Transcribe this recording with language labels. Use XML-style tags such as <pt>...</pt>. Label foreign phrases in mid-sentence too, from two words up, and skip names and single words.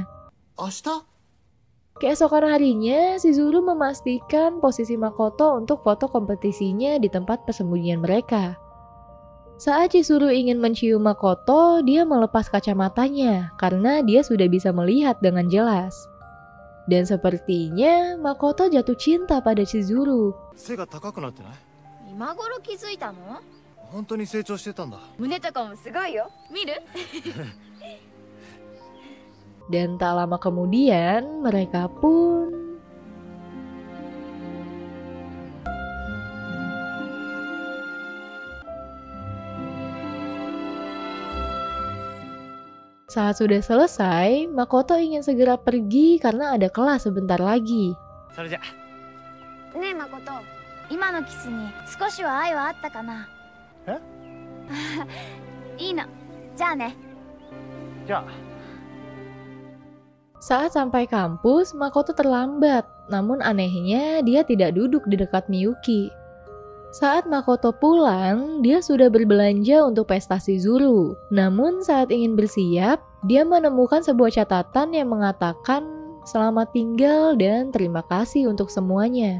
<id>Keesokan harinya, Shizuru memastikan posisi Makoto untuk foto kompetisinya di tempat persembunyian mereka. Saat Shizuru ingin mencium Makoto, dia melepas kacamatanya karena dia sudah bisa melihat dengan jelas. Dan sepertinya Makoto jatuh cinta pada Shizuru.</id> <ja>今頃気づいたの？本当に成長してたんだ。胸とかもすごいよ。見る？</ja> <id>Dan tak lama kemudian mereka pun saat sudah selesai, Makoto ingin segera pergi karena ada kelas sebentar lagi.</id> <ja>それじゃ。ねえ誠、今のキスに少しは愛はあったかな？え？いいの。じゃあね。じゃあ。</ja> <id>Saat sampai kampus, Makoto terlambat, namun anehnya dia tidak duduk di dekat Miyuki. Saat Makoto pulang, dia sudah berbelanja untuk pesta Shizuru. Namun saat ingin bersiap, dia menemukan sebuah catatan yang mengatakan selamat tinggal dan terima kasih untuk semuanya.</id>